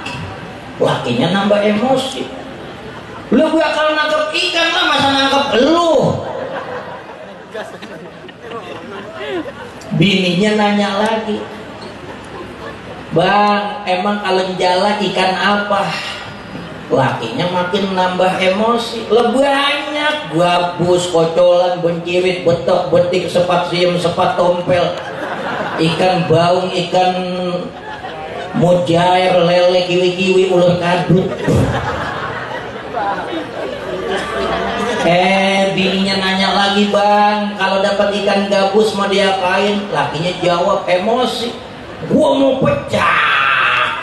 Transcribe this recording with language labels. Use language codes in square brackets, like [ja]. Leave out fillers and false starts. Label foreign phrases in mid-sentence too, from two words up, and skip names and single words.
[id] Lakinya nambah emosi, "Lu bakal nangkep ikan lah, masa nangkep lu?" Bininya nanya lagi, "Bang, emang kalau jala ikan apa?" Lakinya makin nambah emosi, "Lah banyak, gabus, kocolan, bencirit, betok, betik, sepat siem, sepat tompel, ikan baung, ikan mujair, lele, kiwi-kiwi, ular kadut." bininya nanya lagi, bang, kalau dapat ikan gabus mau diapain? Lakinya jawab emosi, gua mau pecah.